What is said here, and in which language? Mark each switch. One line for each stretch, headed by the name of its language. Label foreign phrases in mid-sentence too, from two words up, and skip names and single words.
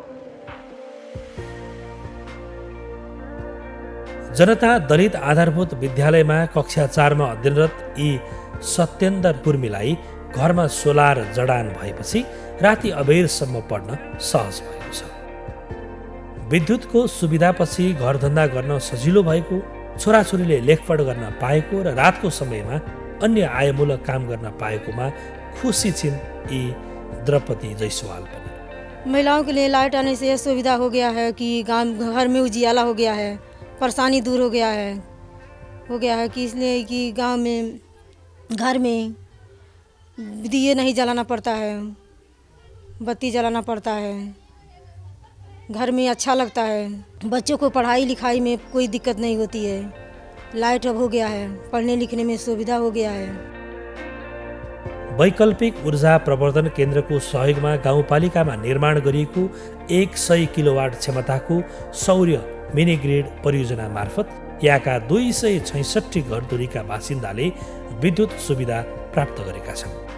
Nepali: जनता दलित आधारभूत विद्यालयमा कक्षा 4 मा अध्ययनरत यी सत्येन्द्र कुर्मीलाई घरमा सोलर जडान भएपछि राति अबेरसम्म पढ्न सहज भएको छ। विद्युतको सुविधापछि घरधन्दा गर्न सजिलो भएको, छोराछोरीले लेखपढ गर्न पाएको र रातको समयमा अन्य आयमूलक काम गर्न पाएकोमा खुसी छिन् यी द्रौपदी जयसवाल पनि।
Hindi: महिलाओं के लिए लाइट आने से यह सुविधा हो गया है कि घर में उजियाला हो गया है, परेशानी दूर हो गया है कि इसलिए कि गांव में घर में दिए नहीं जलाना पड़ता है, बत्ती जलाना पड़ता है, घर में अच्छा लगता है, बच्चों को पढ़ाई लिखाई में कोई दिक्कत नहीं होती है। लाइट अब हो गया है, पढ़ने लिखने में सुविधा हो गया है।
Nepali: वैकल्पिक ऊर्जा प्रवर्धन केन्द्रको सहयोगमा गाउँपालिकामा निर्माण गरिएको 100 किलोवाट क्षमताको सौर्य मिनी ग्रिड परियोजना मार्फत यहाँका 266 घरधुरीका बासिन्दाले विद्युत सुविधा प्राप्त गरेका छन्।